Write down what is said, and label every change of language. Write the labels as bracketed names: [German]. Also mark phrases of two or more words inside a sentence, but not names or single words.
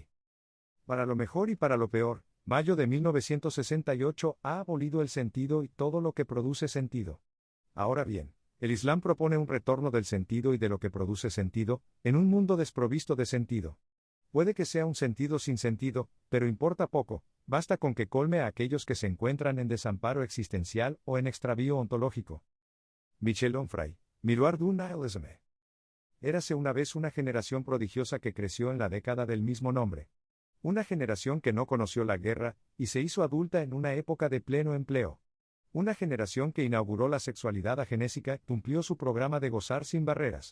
[Spanish] Para lo mejor y para lo peor, mayo de 1968 ha abolido el sentido y todo lo que produce sentido. Ahora bien, el Islam propone un retorno del sentido y de lo que produce sentido, en un mundo desprovisto de sentido. Puede que sea un sentido sin sentido, pero importa poco, basta con que colme a aquellos que se encuentran en desamparo existencial o en extravío ontológico. Michel Onfray, Miroir du nihilisme. Érase una vez una generación prodigiosa que creció en la década del mismo nombre. Una generación que no conoció la guerra, y se hizo adulta en una época de pleno empleo. Una generación que inauguró la sexualidad agenésica, cumplió su programa de gozar sin barreras.